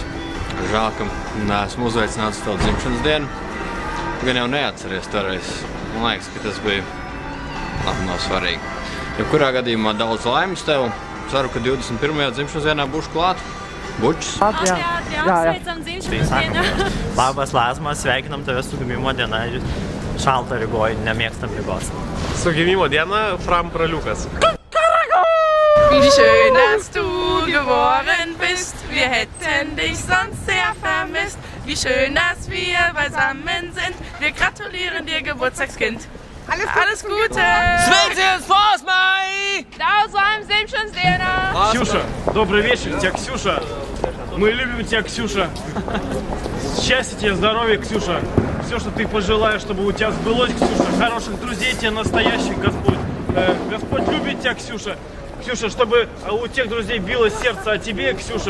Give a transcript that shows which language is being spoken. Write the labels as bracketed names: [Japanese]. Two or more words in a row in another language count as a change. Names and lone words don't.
[Latvian] Žēl, ka neesmu uzveicināts tavu dzimšanas dienu. Gan jau neatceries toreiz. Man liekas, ka tas bija nav svarīgi. Jebkurā gadījumā daudz laimes tev. Ceru, ka 21. dzimšanas dienā būšu klāt. Bučs. Jā, sveicam dzimšanas dienā. [Lithuanian] Labas, Lāsma, sveikinam tave su gimimo diena. Šalta Rygoj, nemėgstam Rygos. Su gimimo diena, Fram Praliukas. [German] Wie schön, dass du geboren bist. Wir hätten dich sonst sehr vermisst. Wie schön, dass wir beisammen sind. Wir gratulieren dir, Geburtstagskind. Alles Gute! [Latvian] Sveiciens Lāsmai! Daudz laimes dzimšanas dienā! [Russian] Ксюша, добрый вечер, тебя Ксюша. Мы любим тебя, Ксюша. Счастья тебе, здоровья, Ксюша. Все, что ты пожелаешь, чтобы у тебя сбылось, Ксюша. Хороших друзей тебе настоящих, Господь. Господь любит тебя, Ксюша. Ксюша, чтобы у тех друзей билось сердце о тебе, Ксюша.